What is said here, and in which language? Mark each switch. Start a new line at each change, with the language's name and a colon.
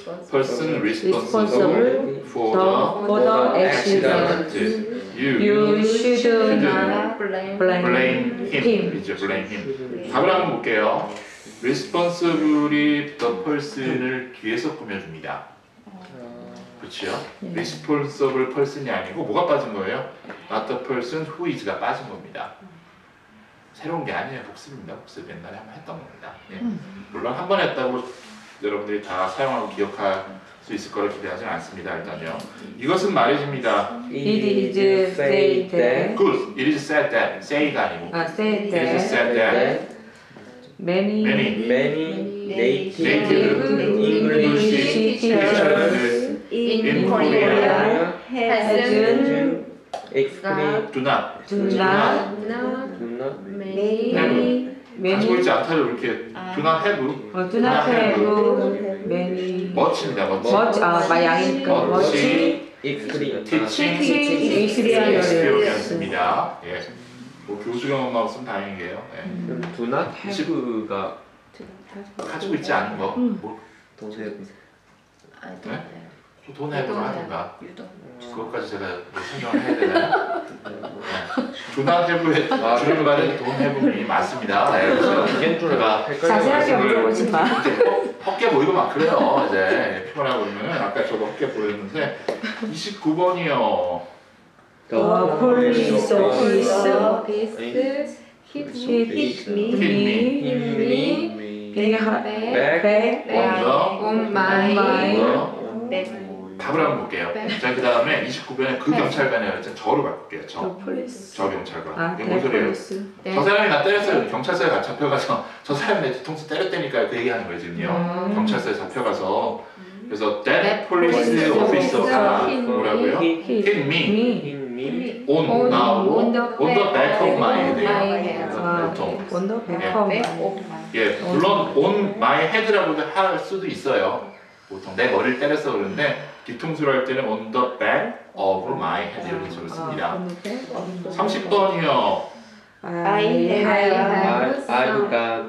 English: person responsible for For the accident. the you You should not blame. blame him. him. 이제 blame him.
Korean: 답을 한번 볼게요.
English: responsibly the person을 뒤에서 꾸며줍니다.
Korean: 그렇죠? responsible person이 아니고 뭐가 빠진 거예요?
English: not the person who is가 빠진 겁니다.
Korean: 새로운 게 아니에요. 복습입니다. 복습 옛날에 한번 했던 겁니다. 예. 물론 한 번 했다고 여러분들이 다 사용하고 기억할 수 있을 거라 기대하지는 않습니다. 일단요. 이것은 말해줍니다.
English: It is said that. Good. It is said that. say가 아니고. Said It is that said that many many native English teachers in Korea Korea hasn't explain do not do not do not
Korean: have 가지고 있지 않다를 이렇게 do not have
English: do not have many much입니다. much 양이니까 much explain teaching experience.
Korean: experience입니다. 예. 뭐 교수 경험만 없으면 다행이에요. 예.
English: do not have가
Korean: 가지고 있지 않은 거. 뭐,
English: don't have
Korean: 돈 해보로 하든가. 유도. 그것까지 제가 뭐 설명을 해야 되나요? 네. do not have 에 주를 받은 돈 해봄이 맞습니다. 네. 그래서 제가 자세하게 물어보지 마. 헛게 보이고 막 그래요. 이제 피곤하고 그러면 아까 저도 헛게 보였는데 29번이요.
English: The police officer hit me. hit me back on on my
Korean: the 답을 한번 볼게요. 자, 그 다음에 29번에 그 경찰관이라고 했잖아요. 저로 바꿀게요. 저 경찰관. 이게 뭔 소리예요? 저 사람이 나 때렸어요. 경찰서에 잡혀가서 저 사람이 내 뒤통수 때렸다니까 그 얘기하는 거예요 지금요. 경찰서에 잡혀가서 그래서 that police officer 가 뭐라고요?
English: hit me on the back of my head예요.
Korean: 보통.
English: on the back of my
Korean: 예, 물론 on my head 라고도 할 수도 있어요. 보통 내 머리를 때려서 그러는데 뒤통수를 할 때는 on the back of my head 이런 식으로 씁니다. 30번이요.
English: I I've got